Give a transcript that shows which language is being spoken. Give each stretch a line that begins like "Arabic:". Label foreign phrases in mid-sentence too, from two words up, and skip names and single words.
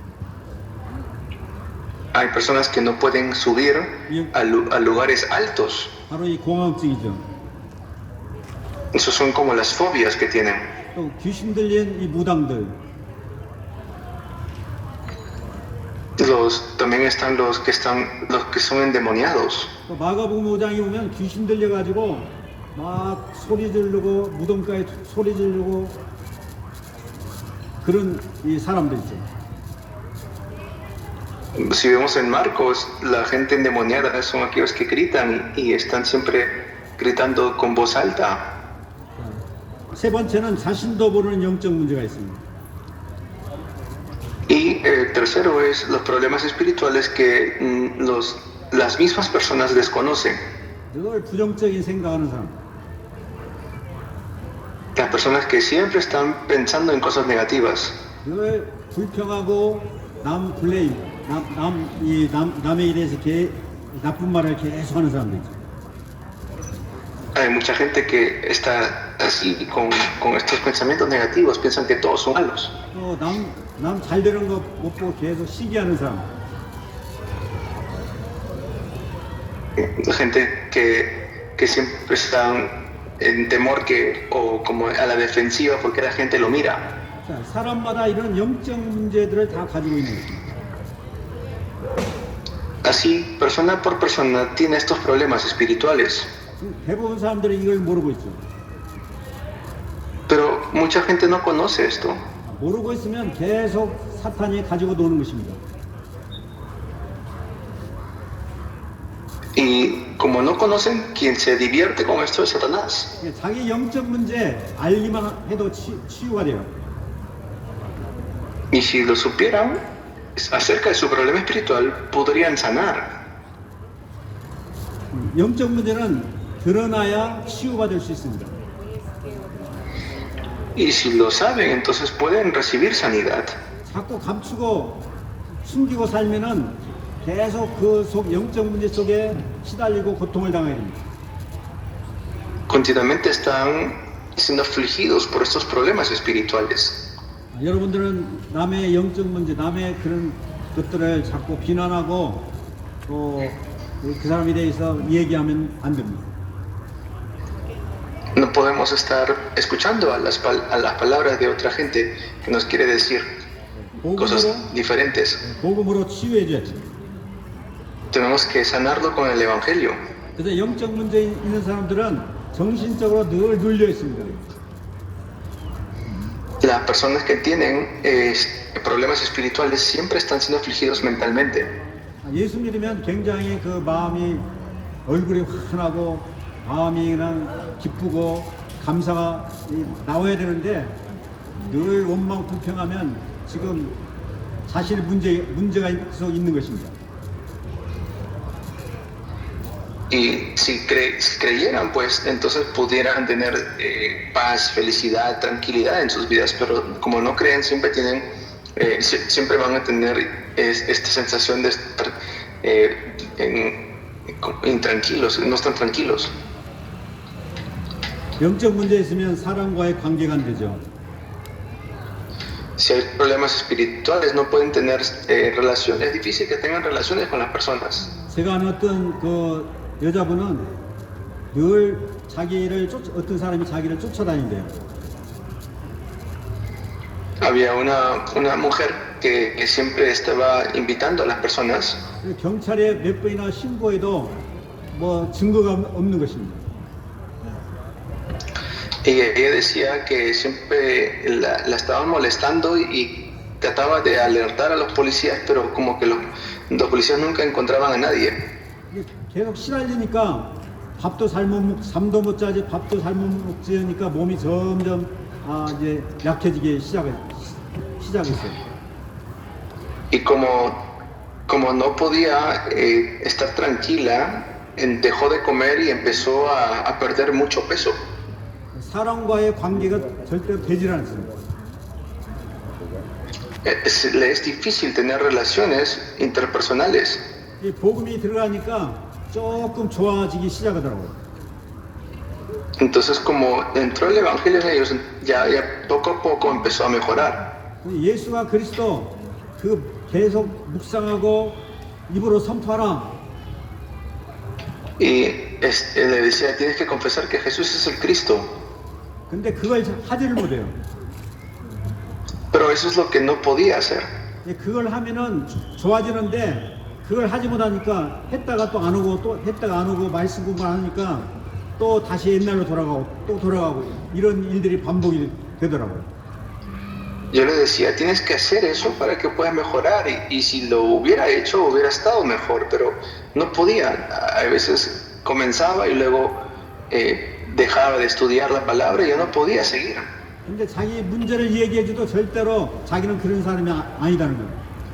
Spanish: Hay personas que no pueden subir a lugares altos.
Korean: 바로 이 공황증이죠.
Spanish: Esos son como las fobias que tienen.
Korean: 또 귀신 들린 이 무당들,
Spanish: También están los que son endemoniados.
Korean: 또 마가복음 5장에 보면 귀신 들려가지고 막 소리 지르고 무덤가에 소리 지르고 그런 이 사람들 있죠.
Spanish: Si vemos en Marcos, la gente endemoniada son aquellos que gritan y están siempre gritando con voz alta.
Korean: 세 번째는 자신도 모르는 영적 문제가 있습니다.
Spanish: Y el tercero es los problemas espirituales que las mismas personas desconocen.
Korean: 늘 부정적인 생각하는 사람.
Spanish: Las personas que siempre están pensando en cosas negativas.
Korean: 늘 불평하고 남 블레임, 남에 대해서 나쁜 말을 계속하는 사람들 있죠.
Spanish: Hay mucha gente que está así con estos pensamientos negativos, piensan que todos son malos.
Korean: 또 남 잘 되는 거 못 보고 계속 시기하는 사람.
Spanish: Gente que siempre están en temor o como a la defensiva porque la gente lo mira.
Korean: 자, 사람마다 이런 영적 문제들을 다 가지고 있는 것입니다.
Spanish: Así, persona por persona tiene estos problemas espirituales.
Korean: 대부분 사람들이 이걸 모르고 있죠.
Spanish: Pero mucha gente no conoce esto.
Korean: 모르고 있으면 계속 사탄이 가지고 노는 것입니다.
Spanish: Y como no conocen, quien se divierte con esto es Satanás.
Korean: 자기 영적 문제 알기만 해도 치유가 돼요.
Spanish: Y si lo supieran acerca de su problema espiritual, podrían sanar.
Korean: 영적 문제는 드러나야 치유받을 수 있습니다.
Spanish: Y si lo saben, entonces pueden recibir sanidad.
Korean: 자꾸 감추고 숨기고 살면은 계속 그 속 영적 문제 속에 시달리고 고통을 당하게 됩니다.
Spanish: Continuamente están siendo afligidos por estos problemas espirituales.
Korean: 여러분들은 남의 영적 문제, 남의 그런 것들을 자꾸 비난하고 또 그 사람에 대해서 얘기하면 안 됩니다.
Spanish: No podemos estar escuchando a las palabras de otra gente que nos quiere decir cosas diferentes.
Korean: 복음으로 치유해 줘야지.
Spanish: Tenemos que sanarlo con el Evangelio.
Korean: 그래서 영적 문제 있는 사람들은 정신적으로 늘 눌려 있습니다.
Spanish: Las personas que tienen problemas espirituales siempre están siendo afligidos mentalmente.
Korean: 예수 믿으면 굉장히 그 마음이 얼굴이 환하고 마음이 그냥 기쁘고 감사가 나와야 되는데 늘 원망 불평하면 지금 자신의 문제가 계속 있는 것입니다.
Spanish: Y si creyeran, pues entonces pudieran tener paz, felicidad, tranquilidad en sus vidas, pero como no creen, siempre van a tener esta sensación de estar intranquilos, no están tranquilos.
Korean: 영적 문제 있으면 사람과의 관계가 안 되죠.
Spanish: Si hay problemas espirituales, no pueden tener relaciones. Es difícil que tengan relaciones con las personas.
Korean: 제가 아는 어떤 그 여자분은 늘 어떤 사람이 자기를 쫓아다닌대요.
Spanish: había una mujer que siempre estaba invitando a las personas
Korean: 경찰에 몇 번이나 신고해도 뭐 증거가 없는 것입니다.
Spanish: y ella decía que siempre la estaban molestando y trataba de alertar a los policías, pero como que los policías nunca encontraban a nadie.
Korean: 이게 계속 시달리니까 잠도 못 자지 밥도 잘 못 먹지 하니까 몸이 점점 이제 약해지기 시작했어요.
Spanish: Y como no podía estar tranquila, dejó de comer y empezó a perder mucho peso.
Korean: 사람과의 관계가 절대 되질 않습니다.
Spanish: Le es difícil tener relaciones interpersonales.
Korean: 이 복음이 들어가니까 조금 좋아지기 시작하더라고요.
Spanish: Entonces, como entró el evangelio en ellos, ya poco a poco empezó a mejorar.
Korean: 예수가 그리스도 그 계속 묵상하고 입으로 선포하라.
Spanish: Y le decía, tienes que confesar que Jesús es el Cristo.
Korean: 근데 그걸 하지를 못해요.
Spanish: Pero eso es lo que no podía hacer.
Korean: 그걸 하면은 좋아지는데 그걸 하지 못하니까 했다가 또 안 오고 또 했다가 안 오고 말씀 공부 안 하니까 또 다시 옛날로 돌아가고 또 돌아가고 이런 일들이 반복이 되더라고요.
Spanish: Yo le decía, tienes que hacer eso para que puedas mejorar y si lo hubiera hecho hubiera estado mejor, pero no podía. A veces comenzaba y luego dejaba de estudiar la palabra y yo no podía seguir.
Korean: 근데 자기 문제를 얘기해줘도 절대로 자기는 그런 사람이 아니다는 거예요.